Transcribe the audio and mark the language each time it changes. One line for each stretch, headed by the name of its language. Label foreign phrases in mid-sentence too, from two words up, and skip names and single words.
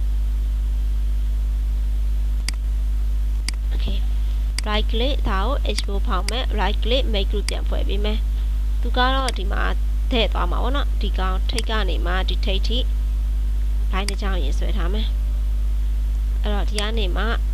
Burmese: okay
English: right click
Burmese: ဒါကို export ဖောက်မယ်
English: right click make group
Burmese: ပြန်ဖွဲ့ပေးမယ်သူကတော့ဒီမှာထည့်သွားမှာပေါ့နော်ဒီကောင်ထိတ်ကနေမှဒီထိတ်ထိ line တစ်ချောင်းရင်ဆွဲထားမယ်အဲ့တော့ဒီကနေမှ